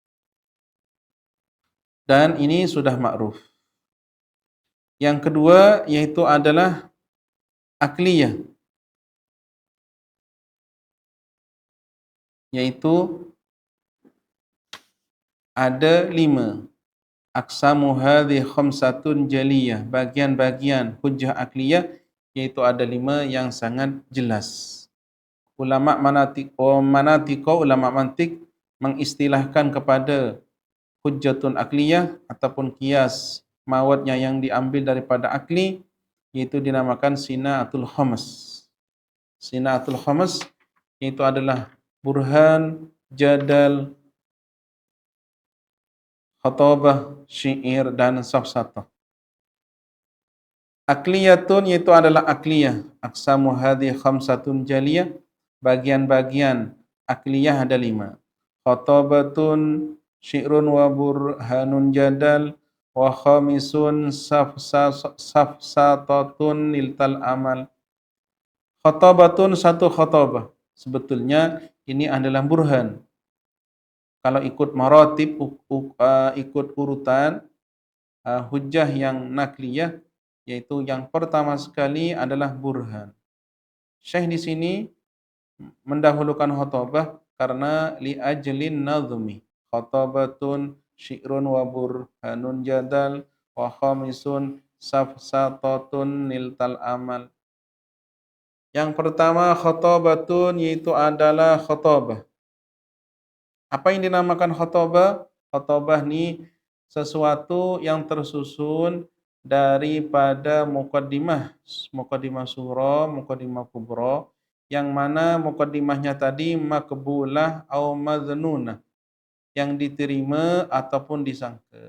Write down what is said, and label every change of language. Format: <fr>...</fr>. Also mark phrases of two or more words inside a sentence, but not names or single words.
<id>Dan ini sudah ma'ruf. Yang kedua yaitu adalah akliyah, yaitu ada 5.</id> <ar>أقسام هذي خمسة جلية,</ar> <id>bagian-bagian hujjah akliyah, yaitu ada 5 yang sangat jelas. Ulama ulama mantik mengistilahkan kepada</id> <ar>حجة عقلية</ar> <id>ataupun qiyas mawatnya yang diambil daripada akli, yaitu dinamakan</id> <ar>الصناعات الخمس. الصناعات الخمس</ar> <id>itu adalah burhan, jadal, khatabah, syair dan safsatah. Akliyatun yaitu adalah akliyah.</id> <ar>أقسام هذي خمسة جلية.</ar> <id>Bagian-bagian akliyah ada 5.</id> <ar>خطابة شعر وبرهان جدل وخامس سفسطة نلت الأمل.</ar> <id>Khatabatun satu khatabah. Sebetulnya ini adalah burhan. Kalau ikut maratib, ikut urutan hujjah yang nakliyah, yaitu yang pertama sekali adalah burhan. Syekh di sini mendahulukan khatabah karena</id> <ar>لأجل النظم. خطابة شعر وبرهان جدل وخامس سفسطة نلت الأمل.</ar> <id>Yang pertama khatabatun yaitu adalah khatabah. Apa yang dinamakan khatabah? Khatabah ni sesuatu yang tersusun daripada muqaddimah surah,</id> <ar>مقدمة كبرى,</ar> <id>yang mana muqaddimahnya tadi makbulah atau madhnunah, yang diterima ataupun disangka.</id>